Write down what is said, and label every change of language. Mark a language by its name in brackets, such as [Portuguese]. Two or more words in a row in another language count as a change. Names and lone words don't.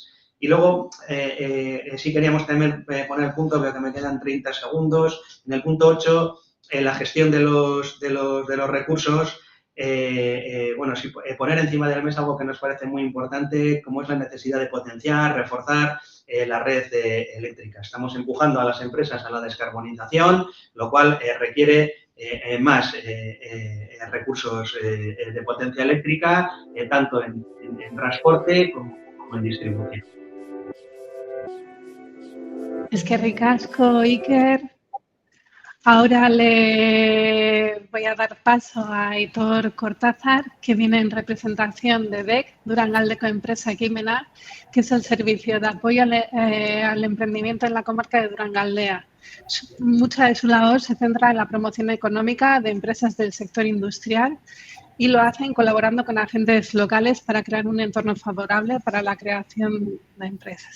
[Spanish] Y luego, sí queríamos también poner el punto, veo que me quedan 30 segundos, en el punto 8, en la gestión de los recursos, bueno, sí, poner encima de la mesa algo que nos parece muy importante, como es la necesidad de potenciar, reforzar la red eléctrica. Estamos empujando a las empresas a la descarbonización, lo cual requiere más recursos de potencia eléctrica, tanto en transporte como en distribución. [Basque] Eskerrik asko, Iker. [Spanish] Ahora le voy a dar paso a Aitor Cortázar, que viene en representación de DEC, Durangaldeko Enpresa Ekimena, que es el servicio de apoyo al emprendimiento en la comarca de Durangaldea. Mucha de su labor se centra en la promoción económica de empresas del sector industrial y lo hacen colaborando con agentes locales para crear un entorno favorable para la creación de empresas.